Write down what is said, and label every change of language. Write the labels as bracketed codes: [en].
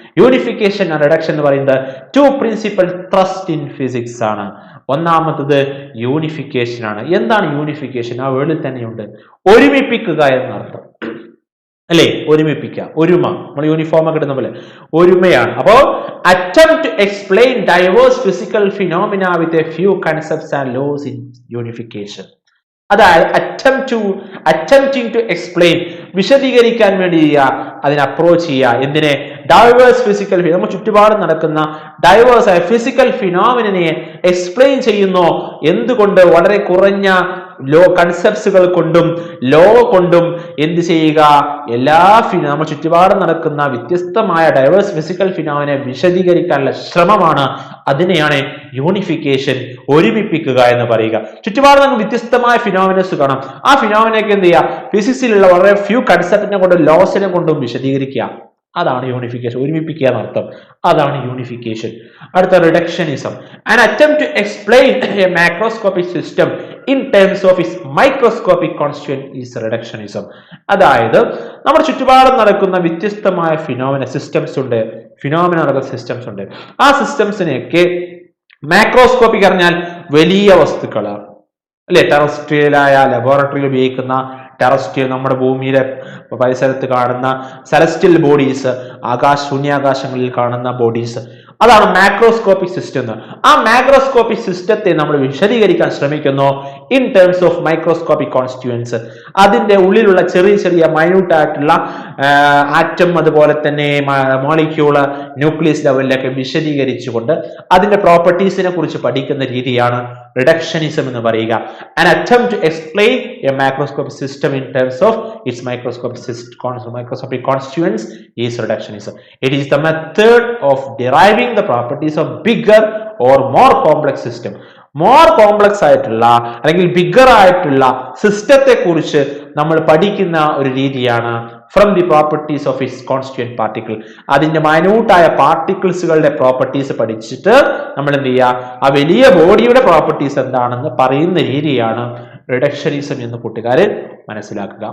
[en] unification and reduction [ml] എന്ന് പറയുന്നത് [en] To principal trust in physics ആണ്. [ml] ഒന്നാമത്തത് യൂണിഫിക്കേഷൻ ആണ്. എന്താണ് യൂണിഫിക്കേഷൻ? ആ വേർഡിൽ തന്നെയുണ്ട്, ഒരുമിപ്പിക്കുക എന്നർത്ഥം അല്ലേ? ഒരുമിപ്പിക്കുക, ഒരുമ. നമ്മൾ യൂണിഫോം ഒക്കെ ഇടുന്ന പോലെ ഒരുമയാണ്. [en] അപ്പോ attempt to explain diverse physical phenomena with a few concepts and laws in unification. [ml] അതായത് [en] attempting to explain, [ml] വിശദീകരിക്കാൻ വേണ്ടി അതിനെ അപ്രോച്ച് ചെയ്യുക. എന്തിനെ? ഡൈവേഴ്സ് ഫിസിക്കൽ, നമ്മൾ ചുറ്റുപാടും നടക്കുന്ന ഡൈവേഴ്സ് ആയ ഫിസിക്കൽ ഫിനോമിനെ എക്സ്പ്ലെയിൻ ചെയ്യുന്നു. എന്തുകൊണ്ട്? വളരെ കുറഞ്ഞ കൺസെപ്റ്റുകൾ കൊണ്ടും ലോ കൊണ്ടും എന്ത് ചെയ്യുക? എല്ലാ നമ്മൾ ചുറ്റുപാടും നടക്കുന്ന വ്യത്യസ്തമായ ഡൈവേഴ്സ് ഫിസിക്കൽ ഫിനോമിനെ വിശദീകരിക്കാനുള്ള ശ്രമമാണ്. അതിനെയാണ് യൂണിഫിക്കേഷൻ, ഒരുമിപ്പിക്കുക എന്ന് പറയുക. ചുറ്റുപാട് നമുക്ക് വ്യത്യസ്തമായ ഫിനോമിനസ് കാണാം. ആ ഫിനോമിനൊക്കെ എന്ത് ചെയ്യുക? ഫിസിക്സിലുള്ള വളരെ ഫ്യൂ കൺസെപ്റ്റിനെ കൊണ്ടും ലോസിനെ കൊണ്ടും വിശദീകരിക്കുക. അതാണ് യൂണിഫിക്കേഷൻ, ഒരുമിപ്പിക്കുക എന്നർത്ഥം. അതാണ് യൂണിഫിക്കേഷൻ. [en] അടുത്ത reductionism, an attempt to explain a macroscopic system in terms of its microscopic constituent is reductionism. [ml] അതായത് നമ്മുടെ ചുറ്റുപാടും നടക്കുന്ന വ്യത്യസ്തമായ സിസ്റ്റംസ് ഉണ്ട്, സിസ്റ്റംസ് ഉണ്ട്. ആ സിസ്റ്റംസിനെയൊക്കെ മാക്രോസ്കോപ്പിക് പറഞ്ഞാൽ വലിയ വസ്തുക്കളാണ് അല്ലെ? ടെറസ്ട്രിയലായ ലബോറട്ടറിയിൽ ഉപയോഗിക്കുന്ന ടെറസ്ട്രിയൽ, നമ്മുടെ ഭൂമിയിലെ പരിസരത്ത് കാണുന്ന സെലസ്റ്റിയൽ ബോഡീസ്, ശൂന്യാകാശങ്ങളിൽ കാണുന്ന ബോഡീസ്, അതാണ് മാക്രോസ്കോപ്പിക് സിസ്റ്റം. ആ മാക്രോസ്കോപ്പിക് സിസ്റ്റത്തെ നമ്മൾ വിശദീകരിക്കാൻ ശ്രമിക്കുന്നു [en] In terms of microscopic constituents. [ml] അതിന്റെ ഉള്ളിലുള്ള ചെറിയ ചെറിയ മൈന്യൂട്ട് ആയിട്ടുള്ള ആറ്റം, അതുപോലെ തന്നെ മോളിക്യൂള്, ന്യൂക്ലിയസ് ലെവലിലൊക്കെ വിശദീകരിച്ചുകൊണ്ട് അതിന്റെ പ്രോപ്പർട്ടീസിനെ കുറിച്ച് പഠിക്കുന്ന രീതിയാണ് റിഡക്ഷനിസം എന്ന് പറയുക. [en] An attempt to explain a macroscopic system in terms of its microscopic constituents is reductionism. It is the method of deriving the properties of bigger or more complex system. [ml] More complex ആയിട്ടുള്ള അല്ലെങ്കിൽ bigger ആയിട്ടുള്ള സിസ്റ്റത്തെ കുറിച്ച് നമ്മൾ പഠിക്കുന്ന ഒരു രീതിയാണ് [en] From the properties of its constituent particle. [ml] അതിന്റെ മൈന്യൂട്ടായ പാർട്ടിക്കിൾസുകളുടെ പ്രോപ്പർട്ടീസ് പഠിച്ചിട്ട് നമ്മൾ എന്ത് ചെയ്യുക, ആ വലിയ ബോഡിയുടെ പ്രോപ്പർട്ടീസ് എന്താണെന്ന് പറയുന്ന രീതിയാണ് റിഡക്ഷനിസം എന്ന് കൂട്ടുകാര് മനസ്സിലാക്കുക.